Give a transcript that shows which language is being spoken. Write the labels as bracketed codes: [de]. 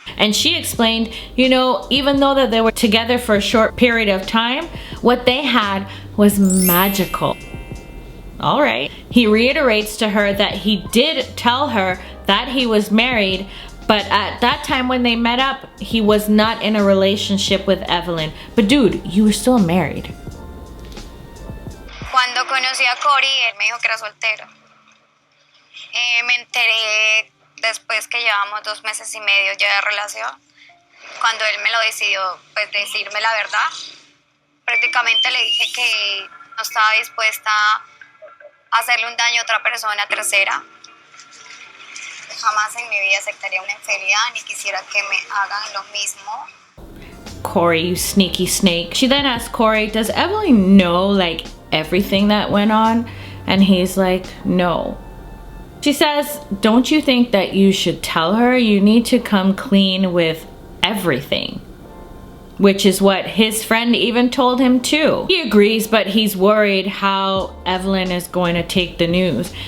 [en] And she explained, you know, even though that they were together for a short period of time, what they had was magical. All right. He reiterates to her that he did tell her that he was married, but at that time when they met up, he was not in a relationship with Evelin. But dude, you were still married. [es] Cuando conocí a Corey, él me dijo que era soltero. Me enteré después que llevamos 2 meses y medio ya de relación, cuando él me lo decidió, pues decirme la verdad. Prácticamente le dije que no estaba dispuesta a hacerle un daño a otra persona tercera. Jamás en mi vida aceptaría una infidelidad ni quisiera que me hagan lo mismo. [en] Corey, you sneaky snake. She then asked Corey, does Evelyn know like everything that went on? And he's like, no. She says, don't you think that you should tell her? You need to come clean with everything. Which is what his friend even told him too. He agrees, but he's worried how Evelyn is going to take the news.